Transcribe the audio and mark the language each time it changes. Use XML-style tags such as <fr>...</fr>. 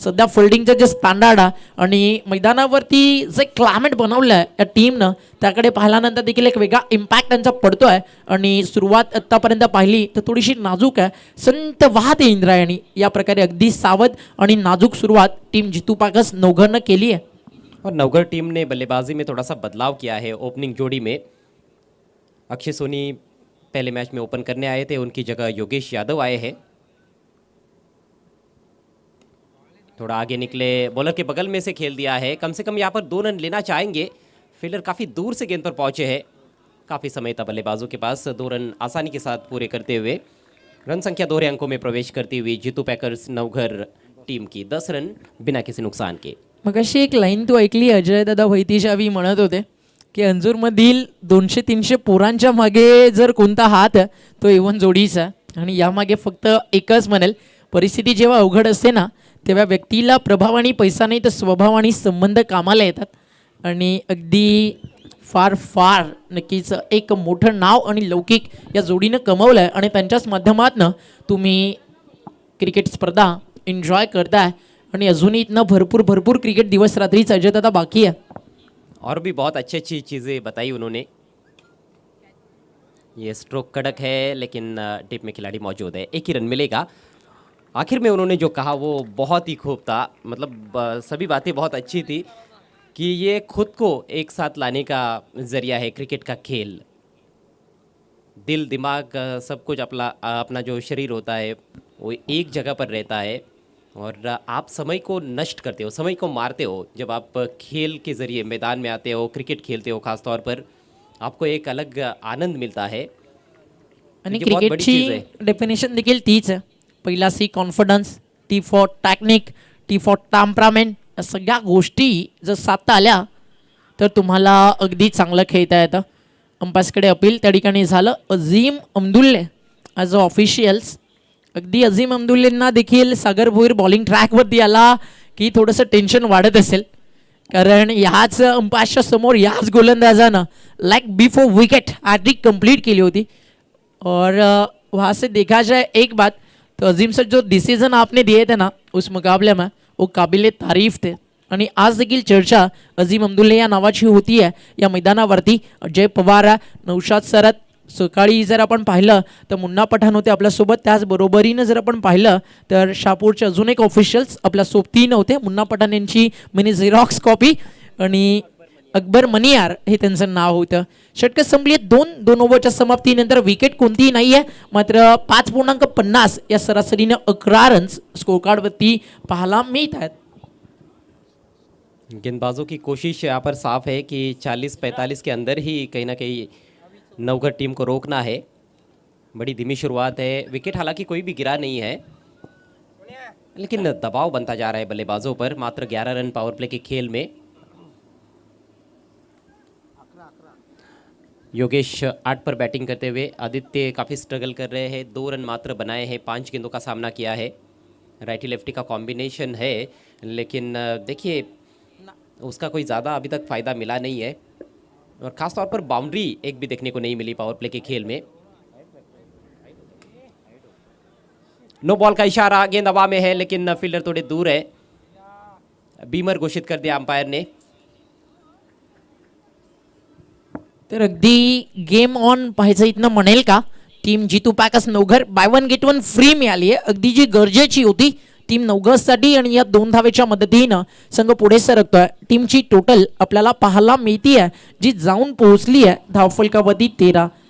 <mr>सध्या फिल्डिंगचं जे स्टँडर्ड आहे आणि मैदानावरती जे क्लायमेट बनवलं आहे या टीमनं त्याकडे पाहिल्यानंतर देखील एक वेगळा इम्पॅक्ट त्यांचा पडतो आहे. आणि सुरुवात आत्तापर्यंत पाहिली तर थोडीशी नाजूक आहे. संत वाहते इंद्रायणी या प्रकारे अगदी सावध आणि नाजूक सुरुवात टीम जितू पॅकर्स नवघरनं केली आहे.</mr> <hi>और नवगढ़ टीम ने बल्लेबाजी में थोड़ा सा बदलाव किया है. ओपनिंग जोड़ी में अक्षय सोनी पहले मैच में ओपन करने आए थे, उनकी जगह योगेश यादव आए हैं. थोड़ा आगे निकले, बॉलर के बगल में से खेल दिया है. कम से कम यहाँ पर 2 रन लेना चाहेंगे. फील्डर काफ़ी दूर से गेंद पर पहुंचे हैं, काफ़ी समय था बल्लेबाजों के पास। 2 रन आसानी के साथ पूरे करते हुए रन संख्या दोहरे अंकों में प्रवेश करती हुई जीतू पैकर्स नवघर टीम की 10 रन बिना किसी नुकसान के।</hi> <mr>मग अशी एक लाईन तू ऐकली अजय दादा भैतीशावी म्हणत होते की अंजूरमधील 200-300 पोरांच्या मागे जर कोणता हात आहे तो एवन जोडीचा, आणि यामागे फक्त एकच म्हणेल, परिस्थिती जेव्हा अवघड असते ना तेव्हा व्यक्तीला प्रभाव आणि पैसा नाही तर स्वभाव आणि संबंध कामाला येतात. आणि अगदी फार फार नक्कीच एक मोठं नाव आणि लौकिक या जोडीनं कमवलं आहे आणि त्यांच्याच माध्यमातनं तुम्ही क्रिकेट स्पर्धा एन्जॉय करताय आणि अजूनही इथनं भरपूर भरपूर क्रिकेट दिवस रात्रीच अजय बाकी आहे.</mr> <hi>और भी बहुत अच्छी अच्छी चीज़ें बताई उन्होंने। ये स्ट्रोक कड़क है लेकिन टिप में खिलाड़ी मौजूद है, एक ही रन मिलेगा। आखिर में उन्होंने जो कहा वो बहुत ही खूब था, मतलब सभी बातें बहुत अच्छी थी कि ये खुद को एक साथ लाने का ज़रिया है क्रिकेट का खेल। दिल दिमाग सब कुछ अपना जो शरीर होता है वो एक जगह पर रहता है और आप समय को नष्ट करते हो, समय को मारते हो जब आप खेल के ज़रिए मैदान में आते हो, क्रिकेट खेलते हो। ख़ास तौर पर आपको एक अलग आनंद मिलता है</hi> <mr>आणि</mr> <hi>ये बहुत बड़ी चीज़ है।</hi> <mr>क्रिकेटची डेफिनेशन देखील तीच आहे. पहिला C confidence, T for technique, T for temperament, या सगळ्या गोष्टी जर साधता आल्या तर तुम्हाला अगदी चांगलं खेळता येतं. अंपायर्सकडे अपील त्या ठिकाणी झालं. अझीम अमदुल्ले ॲज अ ऑफिशियल्स, अगदी अझीम अमदुल्लेंना देखील सागर भोईर बॉलिंग ट्रॅकवरती आला की थोडंसं टेन्शन वाढत असेल, कारण ह्याच अंपायर्सच्या समोर ह्याच गोलंदाजानं like before wicket hat trick complete केली होती.</mr> <hi>और वहाँ से देखा जाए एक बात तो अजीम सर जो डिसीजन आपने दिए थे ना उस मुकाबले में वो काबिल तारीफ थे.</hi> <mr>आणि आज देखील चर्चा अजीम अमदुल्ले या नावाची होती आहे या मैदानावरती. अजय पवार, नौशाद सरत, सकाळी जर आपण पाहिलं तर मुन्ना पठाण होते आपल्यासोबत, त्याचबरोबरीनं जर आपण पाहिलं तर शहापूरचे अजून एक ऑफिशियल्स आपल्या सोबतीनं होते. मुन्ना पठाण यांची मिनी झेरॉक्स कॉपी आणि अकबर मनियार हे त्यांचं नाव होतं. षटकं संपली 2 ओव्हरच्या समाप्तीनंतर. विकेट कोणतीही नाही आहे, मात्र 5.50 या सरासरीनं 11 रन्स स्कोरकार्डवरती पाहायला मिळत आहेत.</mr> <hi>गेंदबाजों की कोशिश यहाँ पर साफ है कि 40-45 के अंदर ही कहीं ना कहीं नवघर टीम को रोकना है। बड़ी धीमी शुरुआत है, विकेट हालांकि कोई भी गिरा नहीं है लेकिन दबाव बनता जा रहा है बल्लेबाजों पर। मात्र 11 रन पावर प्ले के खेल में। योगेश 8 पर बैटिंग करते हुए, आदित्य काफ़ी स्ट्रगल कर रहे हैं, 2 रन मात्र बनाए हैं, 5 गेंदों का सामना किया है। राइटी लेफ्टी का कॉम्बिनेशन है लेकिन देखिए उसका कोई ज़्यादा अभी तक फ़ायदा मिला नहीं है और ख़ास तौर पर बाउंड्री एक भी देखने को नहीं मिली पावर प्ले के खेल में। नो बॉल का इशारा, गेंद हवा में है लेकिन फील्डर थोड़े दूर है। बीमर घोषित कर दिया अंपायर ने।</hi> <mr>तर अगदी गेम ऑन पाहायचं इथनं म्हणेल का team Jitu packers Navghar. Bye 1 gate 1 free मिळाली आहे, अगदी जी गरजेची होती टीम नवघरसाठी. आणि या 2 धावेच्या मदतीनं संघ पुढे सरकतोय. टीमची टोटल आपल्याला पाहायला मिळती आहे जी जाऊन पोहोचली आहे धावफलकावरती 13.</mr>